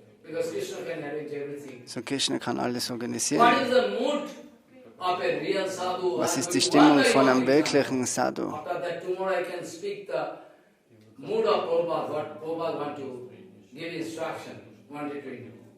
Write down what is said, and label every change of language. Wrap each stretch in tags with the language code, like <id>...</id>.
<en>because Krishna can arrange everything.</en> <de>So Krishna kann alles organisieren.</de> <en>What is the mood of a real sadhu?</en> <de>Was ist die Stimmung von einem wirklichen Sadhu?</de> <en>After that, tomorrow I can speak the mood of Prabhupada, what Prabhupada want to give instruction, wanted to do.</en>